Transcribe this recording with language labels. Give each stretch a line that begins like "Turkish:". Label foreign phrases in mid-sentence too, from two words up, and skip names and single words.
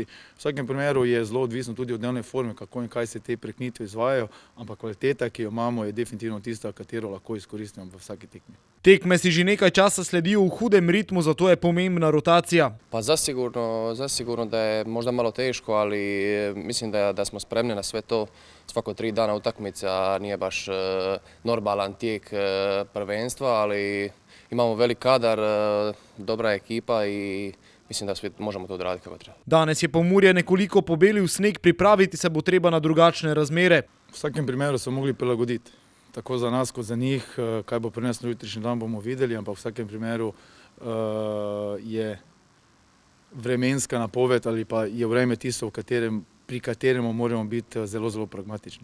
Slovenian: V vsakem primeru je zelo odvisno tudi od dnevne forme, kako in kaj se te prekinitve izvajajo, ampak kvaliteta, ki jo imamo, je definitivno tista, katero lahko izkoristimo v vsaki tekmi. Tekme si že nekaj časa sledijo v hudem ritmu, zato je pomembna rotacija.
Croatian: Pa zasigurno da je možda malo teško, ali mislim da smo spremni na sve to. Svako 3 dana utakmica nije baš normalan tijek prvenstva, ali imamo velik kadar, dobra ekipa i mislim da svi možemo to odraditi kako treba.
Slovenian: Danes je Pomurje nekoliko pobelil sneg, pripraviti se bo treba na drugačne razmere. V vsakem primeru so mogli prilagoditi. Tako za nas kot za njih, kaj bo prineslo jutrišnji dan, bomo videli, ampak v vsakem primeru je vremenska napoved ali pa je vreme tisto, pri katerem moramo biti zelo, zelo pragmatični.